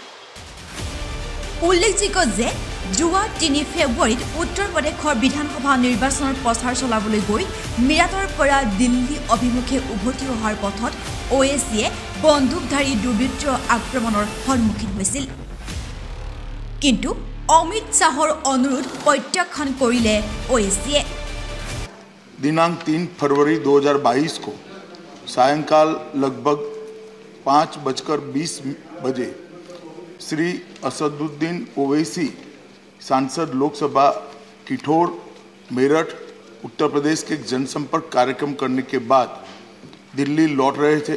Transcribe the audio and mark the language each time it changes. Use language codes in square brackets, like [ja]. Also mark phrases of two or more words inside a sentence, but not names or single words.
[as] উল্লেখযোগ্য যে যোৱা 3 ফেব্ৰুৱাৰীত উত্তৰ প্ৰদেশৰ বিধানসভা নিৰ্বাচনৰ প্ৰচাৰ চলাবলৈ গৈ মিৰাটৰ পৰা দিল্লী অভিমুখে উভতি অহাৰ পথত OACয়ে বন্দুকধাৰী দুৰ্বৃত্তৰ আক্ৰমণৰ সন্মুখীন হৈছিল। কিন্তু অমিত শাহৰ অনুৰোধ প্ৰত্যাখ্যান কৰিলে OACয়ে। [hi] दिनांक 3 फरवरी 2022 को सायंकाल लगभग 5:20 बजे श्री असदुद्दीन ओवैसी सांसद लोकसभा किठौर मेरठ उत्तर प्रदेश के जनसंपर्क कार्यक्रम करने के बाद दिल्ली लौट रहे थे।